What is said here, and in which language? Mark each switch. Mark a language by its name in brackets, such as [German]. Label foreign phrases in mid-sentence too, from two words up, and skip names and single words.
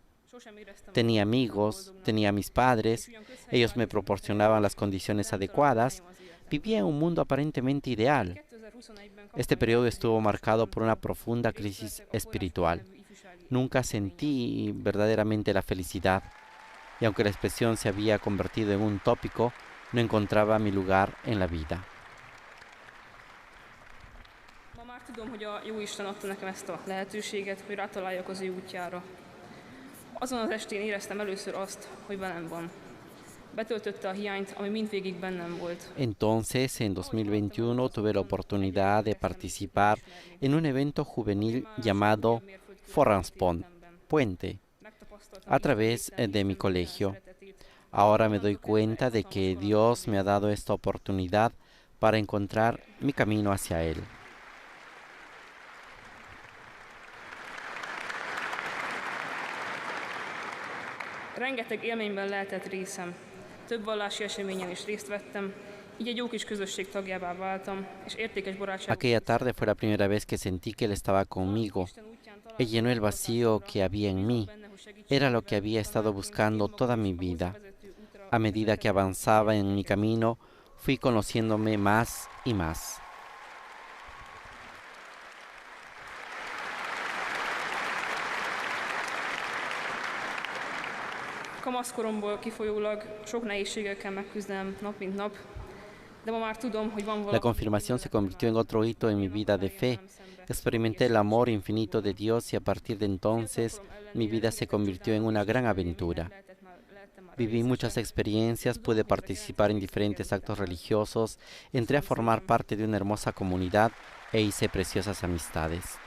[Spanish] Tenía amigos, tenía a mis padres, ellos me proporcionaban las condiciones adecuadas, vivía en un mundo aparentemente ideal. Este periodo estuvo marcado por una profunda crisis espiritual. Nunca sentí verdaderamente la felicidad, y aunque la expresión se había convertido en un tópico, no encontraba mi lugar en la vida. [Hungarian] Tudom, hogy a Jóisten adta nekem ezt a lehetőséget, hogy rátaláljak az ő útjára. Azon az estén éreztem először azt, hogy velem van. Betöltötte a hiányt, ami mindvégig bennem volt. [Spanish] Entonces, en 2021 tuve la oportunidad de participar en un evento juvenil llamado Foranspont, Puente, a través de mi colegio. Ahora me doy cuenta de que Dios me ha dado esta oportunidad para encontrar mi camino hacia Él. [Hungarian] Rengeteg élményben lehetett részem. Több vallási eseményen is részt vettem, így egy jó kis közösség tagjává váltam, és értékes barátságok. [Spanish] Aquella tarde fue la primera vez que sentí que Él estaba conmigo. Él llenó el vacío que había en mí. Era lo que había estado buscando toda mi vida. A medida que avanzaba en mi camino, fui conociéndome más y más. [Hungarian] Kamaszkoromból kifolyólag sok nehézséggel kell megküzdenem nap mint nap, de ma már tudom, hogy van valami. [Spanish] La confirmación se convirtió en otro hito en mi vida de fe. Experimenté el amor infinito de Dios y a partir de entonces mi vida se convirtió en una gran aventura. Viví muchas experiencias, pude participar en diferentes actos religiosos, entré a formar parte de una hermosa comunidad e hice preciosas amistades.